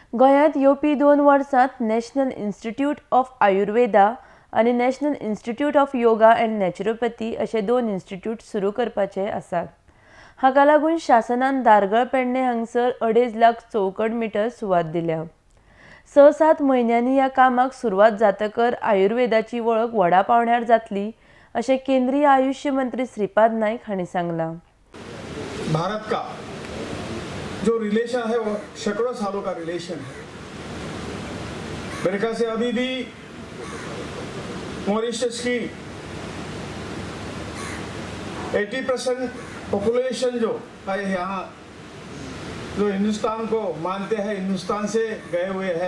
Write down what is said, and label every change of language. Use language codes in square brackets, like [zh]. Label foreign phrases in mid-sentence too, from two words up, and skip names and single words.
[kok] गोंयांत येवपी 2 वर्सांत नॅशनल इन्स्टिट्यूट ऑफ आयुर्वेदा आनी नॅशनल इन्स्टिट्यूट ऑफ योगा अँड नॅचरोपॅथी अशे 2 इन्स्टिट्यूट सुरू करपाचे आसात. हाका लागून शासनान दारगळ पेडणे हांगसर 2.5 लाख चौकड मिटर सुवात दिल्या. 6-7 म्हयन्यांनी ह्या कामाक सुरवात जातकर आयुर्वेदाची वळख व्हडा पावंड्यार जातली अशें केंद्रीय आयुष मंत्री श्रीपाद नाईक हांणी सांगलां. [hi] भारत का जो रिलेशन है वो सैकड़ों सालों का रिलेशन है. मेरे ख्याल से अभी भी मॉरिशस की 80% पॉपुलेशन जो है यहाँ, जो हिंदुस्तान को मानते हैं, हिंदुस्तान से गए हुए हैं.